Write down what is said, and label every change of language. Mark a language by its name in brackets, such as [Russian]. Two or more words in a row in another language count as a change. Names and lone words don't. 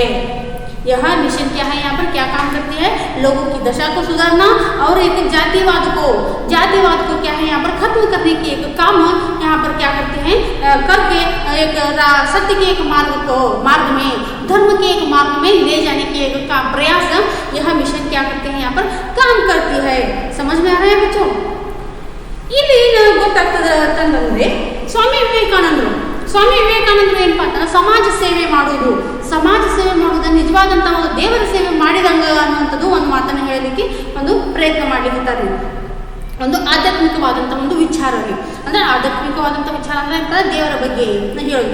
[Hindi] यह मिशन क्या है, यहाँ पर क्या काम करती है, लोगों की दशा को सुधारना और एक जातिवाद को क्या है यहाँ पर खत्म करने की एक काम यहाँ पर क्या करते हैं, करके एक सत्य के एक मार्ग में, धर्म के एक मार्ग में ले जाने की एक प्रयास यह मिशन क्या करते हैं, यहाँ पर काम करती है। समझ में आ रहा है बच्चों? [Kannada] ಇಲ್ಲಿ ಗೊತ್ತಾಗ್ತದಂದ್ರೆ ಸ್ವಾಮಿ ವಿವೇಕಾನಂದರು ಏನಪ್ಪಾ ಅಂತಂದ್ರೆ ಸಮಾಜ ಸೇವೆ ಮಾಡುವುದು ನಿಜವಾದಂಥ ಒಂದು ದೇವರ ಸೇವೆ ಮಾಡಿದಂಗ ಅನ್ನುವಂಥದ್ದು ಒಂದು ಮಾತನ್ನು ಹೇಳಲಿಕ್ಕೆ ಒಂದು ಪ್ರಯತ್ನ ಮಾಡಿರ್ತಾರೆ. ಒಂದು ಆಧ್ಯಾತ್ಮಿಕವಾದಂಥ ಒಂದು ವಿಚಾರ, ಅಂದರೆ ಆಧ್ಯಾತ್ಮಿಕವಾದಂಥ ವಿಚಾರ ಅಂದರೆ ದೇವರ ಬಗ್ಗೆ ಹೇಳೋದು.